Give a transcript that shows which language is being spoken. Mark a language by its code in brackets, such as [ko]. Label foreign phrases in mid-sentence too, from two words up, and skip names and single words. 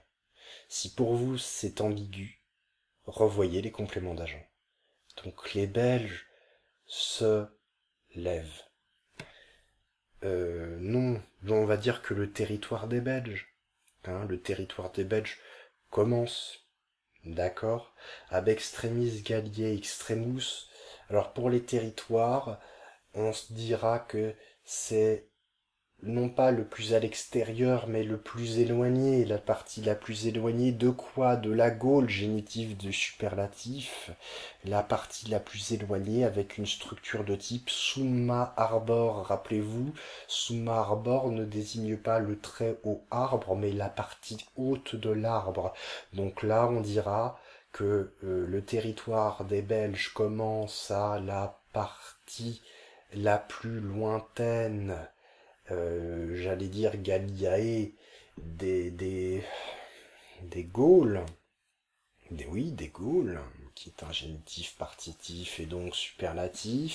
[fr] Si pour vous c'est ambigu, revoyez les compléments d'agent. Donc les Belges se lèvent. Non, on va dire que le territoire des Belges, hein, le territoire des Belges commence, d'accord, [la] ab extremis Galliae extremus. [fr] Alors pour les territoires, on se dira que c'est non pas le plus à l'extérieur, mais le plus éloigné, la partie la plus éloignée de quoi? De la Gaule, génitif de superlatif, la partie la plus éloignée avec une structure de type [la] summa arbor. [fr] Rappelez-vous, [la] summa arbor [fr] ne désigne pas le très haut arbre, mais la partie haute de l'arbre. Donc là, on dira que le territoire des Belges commence à la partie la plus lointaine, j'allais dire Galliae, des Gaules, des Gaules, qui est un génitif partitif et donc superlatif.